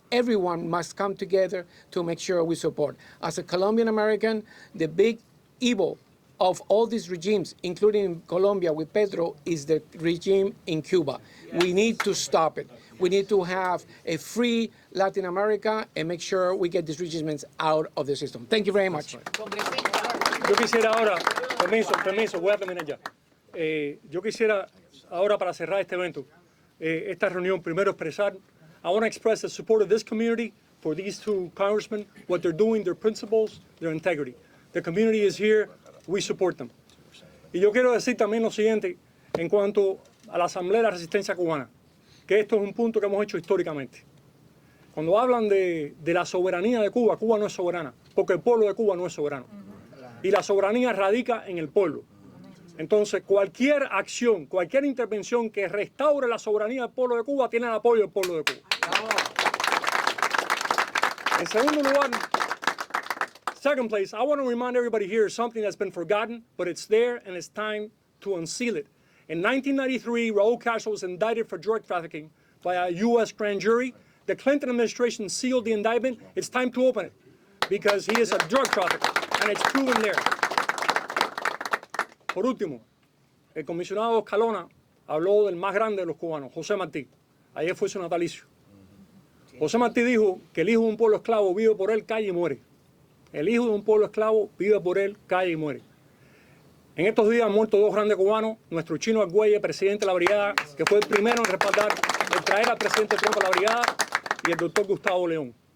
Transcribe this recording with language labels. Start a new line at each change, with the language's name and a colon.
English: Everyone must come together to make sure we support. As a Colombian American, the big evil of all these regimes, including in Colombia with Petro, is the regime in Cuba. We need to stop it. We need to have a free Latin America and make sure we get these regimes out of the system. Thank you very much.
Spanish: Yo quisiera ahora, permiso, voy a terminar ya. Yo quisiera ahora, para cerrar este evento, esta reunión, primero expresar,
English: I want to express the support of this community for these two congressmen, what they're doing, their principles, their integrity. The community is here, we support them.
Spanish: Y yo quiero decir también lo siguiente en cuanto a la Asamblea de la Resistencia Cubana, que esto es un punto que hemos hecho históricamente. Cuando hablan de la soberanía de Cuba, Cuba no es soberana, porque el pueblo de Cuba no es soberano. Y la soberanía radica en el pueblo. Entonces, cualquier acción, cualquier intervención que restaure la soberanía del pueblo de Cuba tiene el apoyo del pueblo de Cuba. En segundo lugar,
English: second place, I want to remind everybody here something that's been forgotten, but it's there and it's time to unseal it. In 1993, Raul Castro was indicted for drug trafficking by a U.S. grand jury. The Clinton administration sealed the indictment. It's time to open it because he is a drug trafficker and it's proven there.
Spanish: Por último, el comisionado Escalona habló del más grande de los cubanos, José Martí. Ayer fue su natalicio. José Martí dijo que el hijo de un pueblo esclavo vive por él, calle y muere. El hijo de un pueblo esclavo vive por él, calle y muere. En estos días han muerto dos grandes cubanos, nuestro Chino Argüelles, presidente de la brigada, que fue el primero en respaldar, en traer al presidente Trump a la brigada, y el doctor Gustavo León.